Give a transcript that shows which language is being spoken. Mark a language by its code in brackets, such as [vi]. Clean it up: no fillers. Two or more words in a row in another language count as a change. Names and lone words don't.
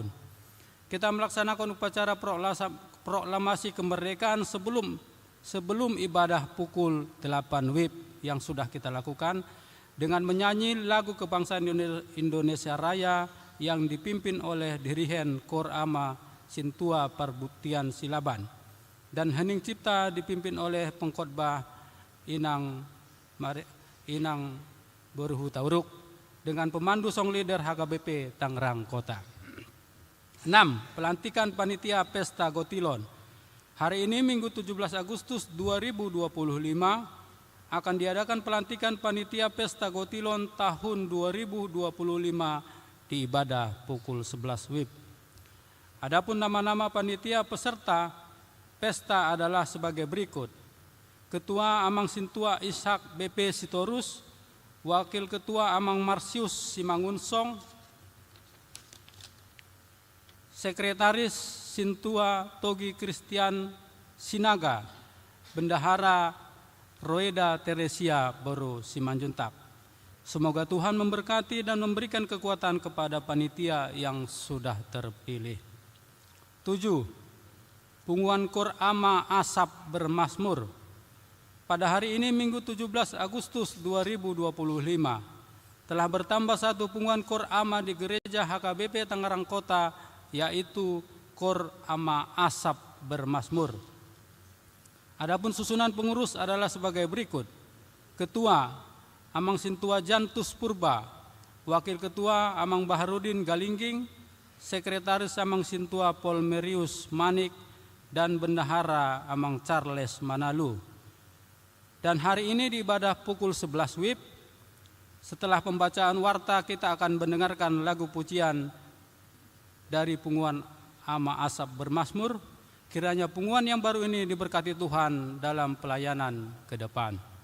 [id] Kita melaksanakan upacara proklamasi kemerdekaan sebelum ibadah pukul 8 WIB yang sudah kita lakukan dengan menyanyi lagu kebangsaan Indonesia Raya yang dipimpin oleh Dirihen Kor Ama Sintua Parbuktian Silaban, dan hening cipta dipimpin oleh pengkhotbah Inang Berhu Tauruk dengan pemandu [en] song leader [id] HKBP Tangerang Kota. 6. Pelantikan Panitia Pesta Gotilon. Hari ini Minggu 17 Agustus 2025 akan diadakan pelantikan Panitia Pesta Gotilon tahun 2025 di ibadah pukul 11 WIB. Adapun nama-nama panitia peserta pesta adalah sebagai berikut. Ketua Amang Sintua Ishak BP Sitorus, Wakil Ketua Amang Marsius Simangunsong, Sekretaris Sintua Togi Christian Sinaga, Bendahara Roeda Teresia Boro Simanjuntak. Semoga Tuhan memberkati dan memberikan kekuatan kepada panitia yang sudah terpilih. 7. Punguan Kor Ama Asap Bermasmur. Pada hari ini Minggu 17 Agustus 2025 telah bertambah satu punguan Kor Ama di Gereja HKBP Tangerang Kota, yaitu Kor Ama Asap Bermasmur. Adapun susunan pengurus adalah sebagai berikut. Ketua Amang Sintua Jantus Purba, Wakil Ketua Amang Baharudin Galingging, Sekretaris Amang Sintua Polmerius Manik, dan Bendahara Amang Charles Manalu. Dan hari ini di ibadah pukul 11 WIB, setelah pembacaan warta kita akan mendengarkan lagu pujian dari Punguan Ama Asap Bermasmur. Kiranya punguan yang baru ini diberkati Tuhan dalam pelayanan ke depan.